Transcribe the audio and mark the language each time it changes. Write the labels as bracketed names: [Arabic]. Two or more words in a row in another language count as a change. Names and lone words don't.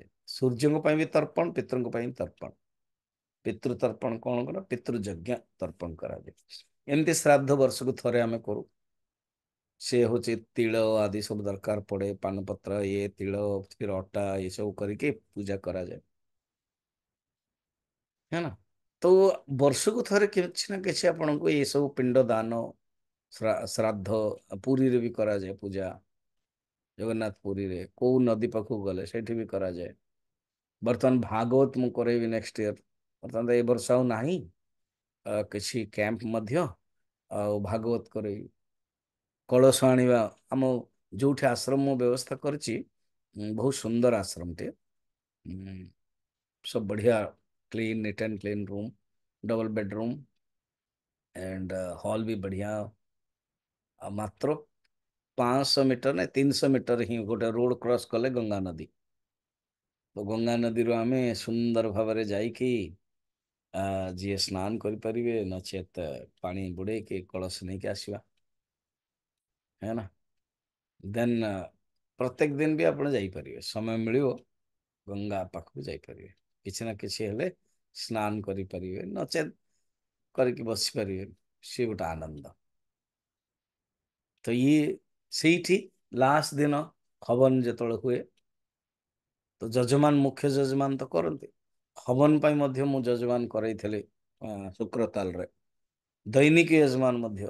[Odia] ସୂର୍ଯ୍ୟଙ୍କ ପାଇଁ ବି ତର୍ପଣ, ପିତୃଙ୍କ ପାଇଁ ତର୍ପଣ। ପିତୃ ତର୍ପଣ କଣ କର, ପିତୃ ଯଜ୍ଞ ତର୍ପଣ କରାଯାଏ। ଏମିତି ଶ୍ରାଦ୍ଧ ବର୍ଷକୁ ଥରେ ଆମେ କରୁ। ସେ ହଉଛି ତିଳ ଆଦି ସବୁ ଦରକାର ପଡେ, ପାନପତ୍ର ଇଏ ତିଳ ଫିର ଅଟା ଏ ସବୁ କରିକି ପୂଜା କରାଯାଏ, [Hindi] है ना। [Odia] ତ ବର୍ଷକୁ ଥରେ କିଛି ନା କିଛି ଆପଣଙ୍କୁ ଏ ସବୁ ପିଣ୍ଡ ଦାନ, ଶ୍ରାଦ୍ଧ, ପୁରୀରେ ବି କରାଯାଏ ପୂଜା, ଜଗନ୍ନାଥ ପୁରୀରେ କୋଉ ନଦୀ ପାଖକୁ ଗଲେ ସେଇଠି ବି କରାଯାଏ। ବର୍ତ୍ତମାନ ଭାଗବତ ମୁଁ କରେଇବି [English] next year. [Odia] ବର୍ତ୍ତମାନ ତ ଏ ବର୍ଷ ଆଉ ନାହିଁ, କିଛି କ୍ୟାମ୍ପ ମଧ୍ୟ, ଆଉ ଭାଗବତ କରେଇବି। କଳସ ଆଣିବା, ଆମ ଯୋଉଠି ଆଶ୍ରମ ମୁଁ ବ୍ୟବସ୍ଥା କରିଛି, ବହୁତ ସୁନ୍ଦର ଆଶ୍ରମଟେ, [Hindi] सब बढ़िया, [English] clean neat and clean room, double bedroom and hall [Hindi] भी बढ़िया। [Odia] ମାତ୍ର 500 ମିଟର ନା 300 ମିଟର ହି ଗୋଟେ [English] road cross [Odia] କଲେ ଗଙ୍ଗା ନଦୀ। तो गंगा नदीରୁ ଆମେ ସୁନ୍ଦର ଭାବରେ ଯାଇକି ଯିଏ ସ୍ନାନ କରିପାରିବେ, ନଚେତ ପାଣି ବୁଡେଇକି କଳସ ନେଇକି ଆସିବା, [Hindi] है ना। [Odia] ଦେନ୍ ପ୍ରତ୍ୟେକ ଦିନ ବି ଆପଣ ଯାଇପାରିବେ, ସମୟ ମିଳିବ ଗଙ୍ଗା ପାଖକୁ ଯାଇପାରିବେ, କିଛି ନା କିଛି ହେଲେ ସ୍ନାନ କରିପାରିବେ, ନଚେତ କରିକି ବସିପାରିବେ, ସିଏ ଗୋଟେ ଆନନ୍ଦ। ତ ଇଏ ସେଇଠି ଲାଷ୍ଟ ଦିନ ହବନ ଯେତେବେଳେ ହୁଏ, ତ ଯଜମାନ ମୁଖ୍ୟ ଯଜମାନ ତ କରନ୍ତି, ହବନ ପାଇଁ ମଧ୍ୟ ମୁଁ ଯଜମାନ କରେଇଥିଲି ଶୁକ୍ରତାଲରେ, ଦୈନିକ ଯଜମାନ ମଧ୍ୟ।